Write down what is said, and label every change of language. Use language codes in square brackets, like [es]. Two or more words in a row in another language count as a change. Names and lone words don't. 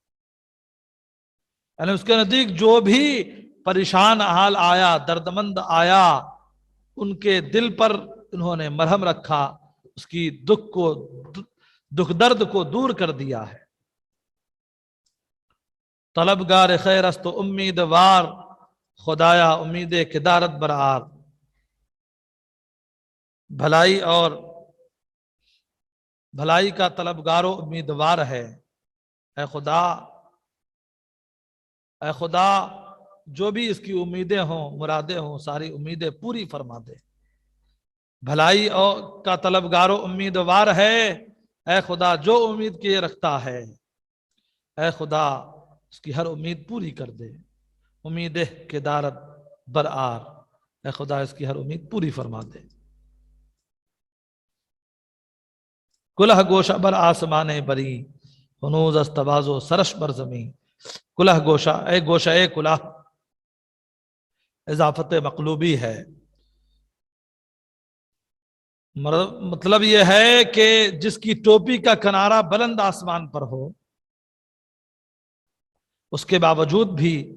[ur] یعنی اس کے نزدیک جو بھی پریشان حال آیا، دردمند آیا، ان کے دل پر انہوں نے مرہم رکھا، اس کی دکھ درد کو دور کر دیا ہے. [fa] طلبگار خیر است و امیدوار، خدایا امید کدارت برآر. [ur] بھلائی کا طلبگار و امیدوار ہے. اے خدا جو بھی اس کی امیدیں ہوں، مرادیں ہوں، ساری امیدیں پوری فرما دے. بھلائی کا طلبگار و امیدوار ہے. اے خدا جو امید کیے رکھتا ہے، اے خدا اس کی ہر امید پوری کر دے. [fa] امید کدارت برآر، [ur] اے خدا اس کی ہر امید پوری فرما دے. [fa] کلہ گوشہ بر آسمان بری، ہنوز از تواضع سرش بر زمین. کلہ گوشہ، [ur] اے گوشہ اے کلہ، اضافت مقلوبی ہے. مطلب یہ ہے کہ جس کی ٹوپی کا کنارہ بلند آسمان پر ہو، اس کے باوجود بھی